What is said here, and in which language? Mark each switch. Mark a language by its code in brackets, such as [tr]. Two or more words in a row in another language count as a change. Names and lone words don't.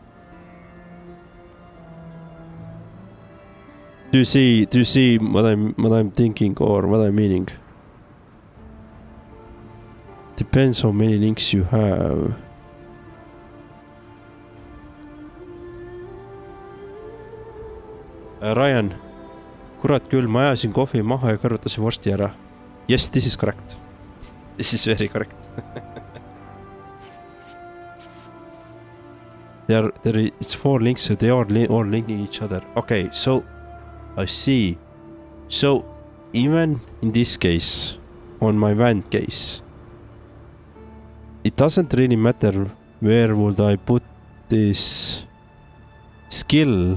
[en] Do you see what I'm thinking or what I'm meaning? Depends how many links you have. Ryan, [et] kurat küll, ma ajasin kohvi maha ja kõrvutasin vorsti ära. [en] Yes, this is correct. This is very correct. It's 4 links, so they are all linking each other. Okay, so I see. So even in this case, on my van case, it doesn't really matter where would I put this skill.